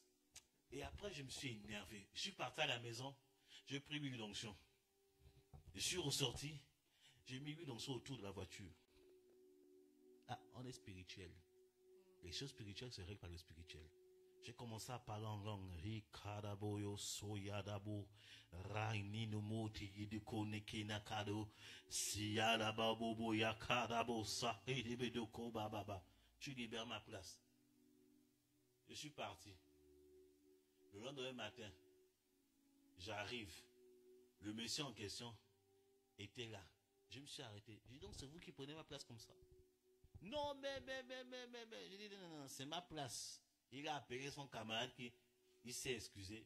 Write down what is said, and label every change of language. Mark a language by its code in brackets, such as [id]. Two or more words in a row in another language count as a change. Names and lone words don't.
[fr] Et après, je me suis énervé. Je suis parti à la maison. J'ai pris l'huile d'onction. Je suis ressorti. J'ai mis l'huile d'onction autour de la voiture. Ah, on est spirituel. Les choses spirituelles se règlent par le spirituel. J'ai commencé à parler en langue. Rikadaboyo soyadabo raininomote yidikoneke nakado siyadababobo yakadabo sahidebedoko bababa. Tu libères ma place. Je suis parti. Le lendemain matin, j'arrive. Le monsieur en question était là. Je me suis arrêté. J'ai dit donc c'est vous qui prenez ma place comme ça. Non, mais. J'ai dit non, c'est ma place. Il a appelé son camarade qui il s'est excusé.